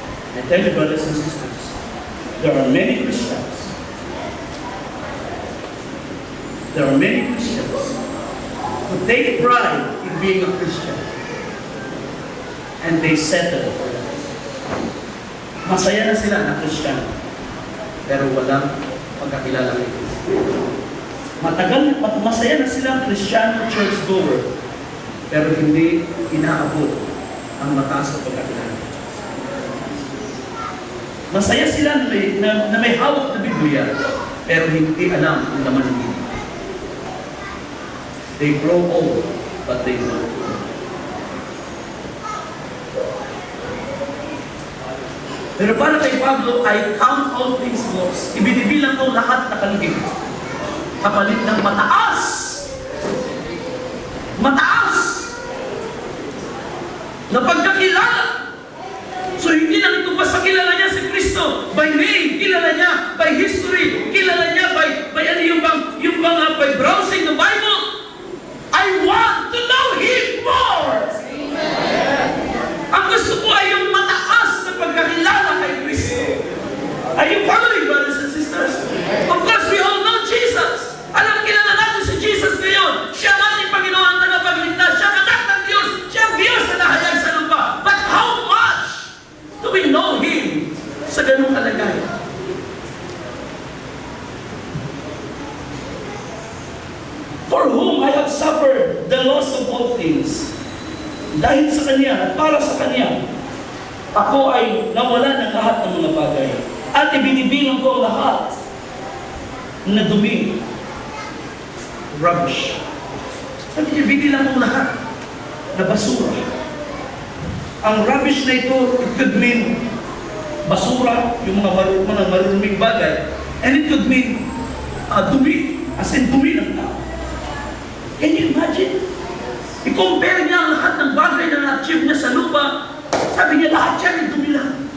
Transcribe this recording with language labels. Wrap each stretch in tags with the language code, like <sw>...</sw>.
<en>I tell you, brothers and sisters, there are many Christians. There are many Christians who take pride in being a Christian. And they settle for that.</en> <tl>Masaya na sila na Christian, pero walang pagkakilala kay Kristo. Masaya na sila Christian church-goer, pero hindi inaabot ang mataas na pagkakilala. Masaya sila na may hawak na Biblia, pero hindi alam ang laman ng Biblia.</tl> <en>They grow old, but they know.</en> <tl>Pero para kay Pablo,</tl> <en>I count all things lost.</en> <tl>Ibinibilang ko lahat na kalugihan. Kapalit ng mataas. Mataas! Na pagkakilala. So hindi lang ito basta kilala niya si Kristo by name, kilala niya by history, kilala niya by ano</tl> <en>by browsing the Bible. I want to know Him more. Amen.</en> <tl>Ang gusto ko ay yung mataas na pagkakilala kay Kristo.</tl> <en>Are you following, brothers and sisters? Of course, we all know Jesus.</en> <tl>Alam, kilala natin si Jesus ngayon. Siya ang ating Panginoon ang tagapagligtas. Siya ang anak ng Diyos. Siya ang Diyos na nahayag sa lupa.</tl> <en>But how much do we know Him</en> <tl>sa ganung kalagayan?</tl> <en>For whom I have suffered the loss of all things.</en> <tl>Dahil sa Kanya at para sa Kanya, ako ay nawala ng lahat ng mga bagay. At ibinibilang ko lahat na dumi. Rubbish. Sabi niya, binilang ko lahat na basura. Ang rubbish na ito,</tl> <en>it could mean</en> <tl>basura, yung mga maruming bagay.</tl> <en>And it could mean dumi, as in</en> <tl>dumi ng tao.</tl> <en>Can you imagine?</en> <tl>I-compare niya ang lahat ng bagay na na-achieve niya sa lupa. Sabi niya, lahat yan ay dumi lang.</tl>